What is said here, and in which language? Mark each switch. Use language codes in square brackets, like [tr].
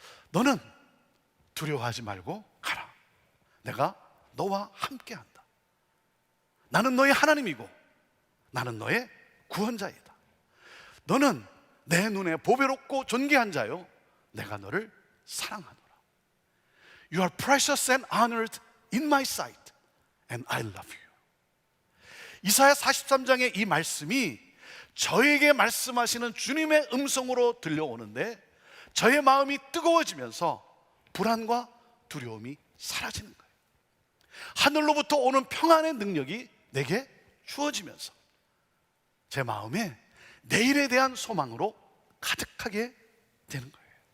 [ko] 너는 두려워하지 말고 가라. 내가 너와 함께한다. 나는 너의 하나님이고 나는 너의 구원자이다. 너는 내 눈에 보배롭고 존귀한 자요 내가 너를 사랑하노라. [en] You are precious and honored in my sight and I love you. [ko] 이사야 43장의 이 말씀이 저에게 말씀하시는 주님의 음성으로 들려오는데 저의 마음이 뜨거워지면서 불안과 두려움이 사라지는 거예요. 하늘로부터 오는 평안의 능력이 내게 주어지면서 제 마음에 내일에 대한 소망으로 가득하게 되는 거예요.